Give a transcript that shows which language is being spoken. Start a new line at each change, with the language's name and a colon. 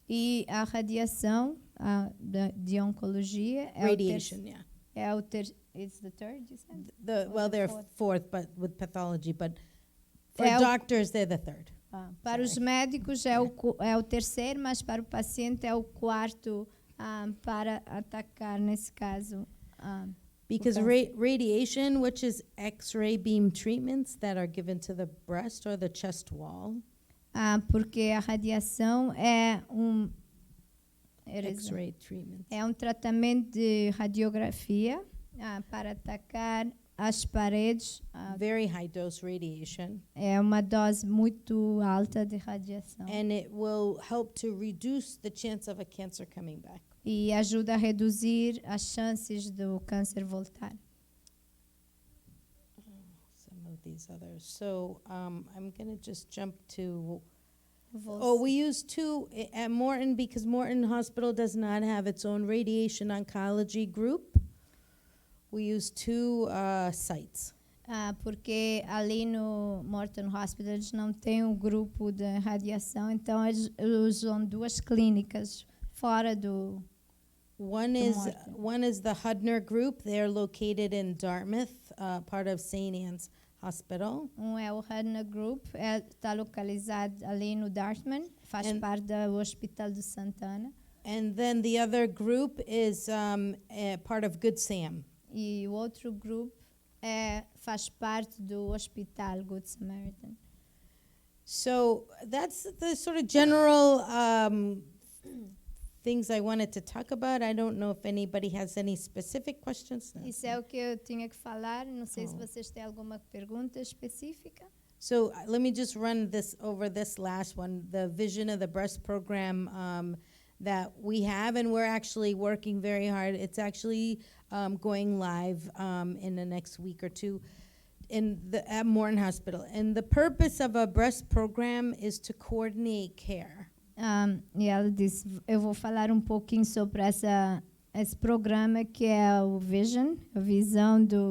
Portuguese: E a radiação de oncologia é
English: Radiation, it's the third, you said? They're fourth, but with pathology, but for doctors, they're the third.
Portuguese: Para os médicos é o terceiro, mas para o paciente é o quarto para atacar, nesse caso.
English: Because radiation, which is X-ray beam treatments that are given to the breast or the chest wall.
Portuguese: Porque a radiação é
English: X-ray treatment.
Portuguese: É um tratamento de radiografia para atacar as paredes.
English: Very high dose radiation.
Portuguese: É uma dose muito alta de radiação.
English: And it will help to reduce the chance of a cancer coming back.
Portuguese: E ajuda a reduzir as chances do câncer voltar.
English: Some of these others. So I'm going to just jump to...
Portuguese: Você.
English: We use 2 at Morton because Morton Hospital does not have its own radiation oncology group. We use 2 sites.
Portuguese: Porque ali no Morton Hospital eles não têm um grupo de radiação, então eles usam 2 clínicas fora do
English: One is the Hudner Group. They're located in Dartmouth, part of St. Anne's Hospital.
Portuguese: É o Hudner Group, está localizado ali no Dartmouth, faz parte do Hospital de Santana.
English: And then the other group is part of Good Sam.
Portuguese: E o outro grupo faz parte do Hospital Good Samaritan.
English: So that's the sort of general things I wanted to talk about. I don't know if anybody has any specific questions.
Portuguese: Isso é o que eu tinha que falar. Não sei se vocês têm alguma pergunta específica.
English: So let me just run over this last one, the Vision of the Breast program that we have, and we're actually working very hard. It's actually going live in the next week or 2 at Morton Hospital. And the purpose of a breast program is to coordinate care.
Portuguese: E ela disse, eu vou falar um pouquinho sobre esse programa que é o Vision, a visão